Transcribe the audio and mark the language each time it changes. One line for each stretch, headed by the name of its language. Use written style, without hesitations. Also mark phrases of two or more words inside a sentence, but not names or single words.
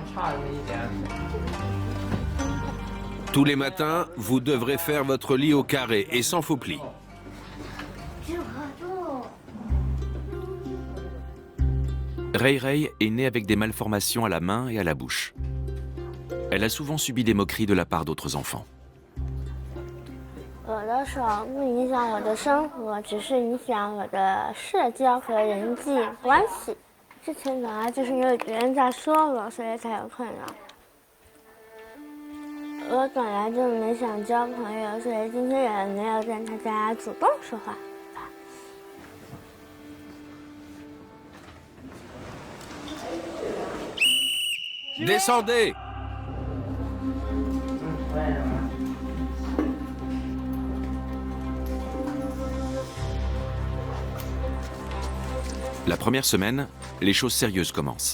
French: Tous les matins, vous devrez faire votre lit au carré et sans faux plis. Rei Rei est née avec des malformations à la main et à la bouche. Elle a souvent subi des moqueries de la part d'autres enfants.
Chinese: 我的手不影响我的生活，只是影响我的社交和人际关系。之前本来就是因为别人在说我，所以才有困扰。我本来就没想交朋友，所以今天也没有跟大家主动说话。
French: Descendez! La première semaine, les choses sérieuses commencent.